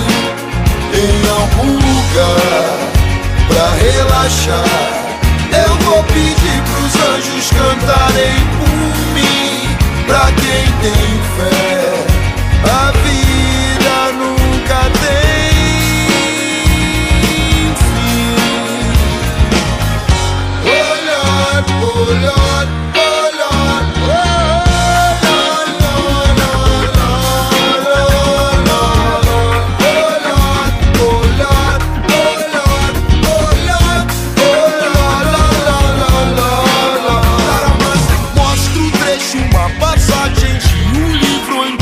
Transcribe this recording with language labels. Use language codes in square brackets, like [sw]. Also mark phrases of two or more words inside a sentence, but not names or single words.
[pt] Em algum lugar pra relaxar, eu vou pedir pros anjos cantarem por mim. Pra quem tem fé, a vida nunca tem. [en] Oh Lord, oh Lord, oh Lord, Lord, Lord, Lord, Lord, oh Lord, oh Lord, oh Lord, oh Lord, Lord. [pt] Mostro um trecho, uma passagem de um livro